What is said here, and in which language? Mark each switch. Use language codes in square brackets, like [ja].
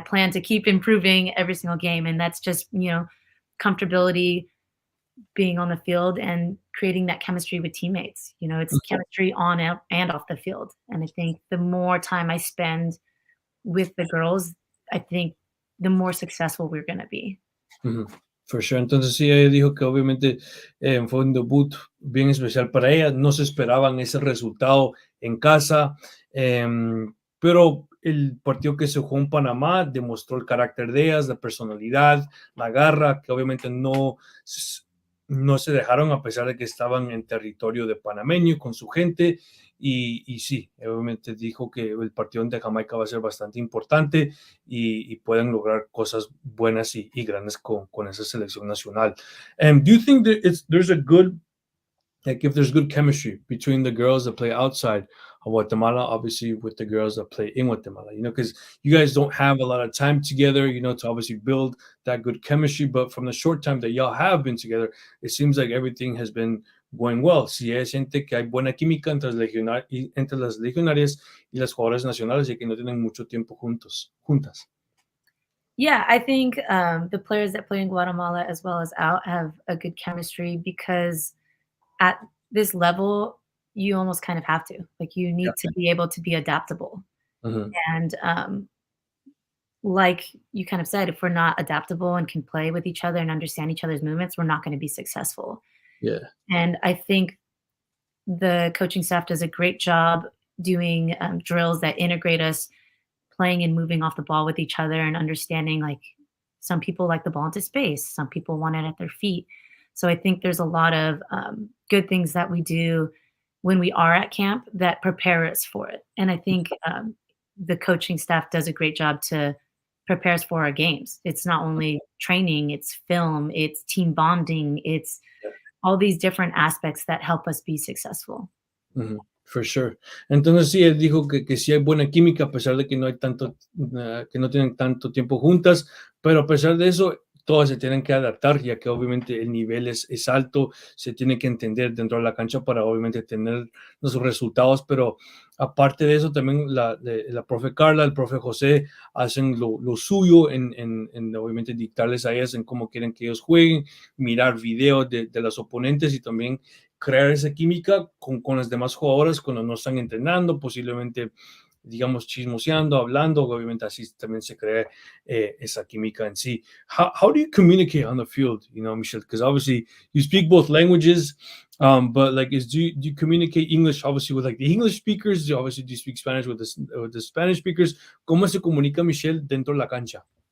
[en] I plan to keep improving every single game. And that's just comfortability, being on the field, and creating that chemistry with teammates. It's chemistry on and off the field. And I think the more time I spend with the girls, I think the more successful we're going to be. Ujú, for sure. [es] Entonces sí, ella dijo que obviamente fue un debut bien especial para ella. No se esperaban ese resultado en casa, pero el partido que se jugó en Panamá demostró el carácter de ellas, la personalidad, la garra, que obviamente no se dejaron a pesar de que estaban en territorio de panameño con su gente. Y sí, obviamente dijo que el partido de Jamaica va a ser bastante importante y pueden lograr cosas buenas y grandes con esa selección nacional. [en] Do you think that there's a good, like, if there's good chemistry between the girls that play outside of Guatemala, obviously with the girls that play in Guatemala, because you guys don't have a lot of time together, to obviously build that good chemistry, but from the short time that y'all have been together, it seems like everything has been going well. [es] Si ella siente que hay buena química entre las legionarias y las jugadoras nacionales y que no tienen mucho tiempo juntas. [en] Yeah, I think, the players that play in Guatemala as well as out have a good chemistry because at this level, you almost kind of have to. Like, you Yeah. need to be able to be adaptable. Mhm. And, like you kind of said, if we're not adaptable and can play with each other and understand each other's movements, we're not gonna be successful. Yeah. And I think the coaching staff does a great job doing, drills that integrate us playing and moving off the ball with each other and understanding, like, some people like the ball into space, some people want it at their feet. So I think there's a lot of, good things that we do when we are at camp that prepare us for it. And I think, the coaching staff does a great job to prepare us for our games. It's not only training, it's film, it's team bonding, it's all these different aspects that help us be successful. Ujú, for sure. [es] Entonces sí, él dijo que sí hay buena química a pesar de que no hay tanto, que no tienen tanto tiempo juntas, pero a pesar de eso, todas se tienen que adaptar, ya que obviamente el nivel es alto, se tiene que entender dentro de la cancha para obviamente tener los resultados, pero aparte de eso también la profe Carla, el profe José hacen lo suyo en obviamente dictarles a ellas en cómo quieren que ellos jueguen, mirar videos de los oponentes y también crear esa química con las demás jugadoras cuando no están entrenando, posiblemente, digamos, chismoseando, hablando, obviamente así también se crea esa química en sí. [en] How do you communicate on the field, Michelle? Because obviously you speak both languages, but like, do you communicate English obviously with like the English speakers? Obviously, do you speak Spanish with the Spanish speakers? [es] ¿Cómo se comunica Michelle dentro de la cancha?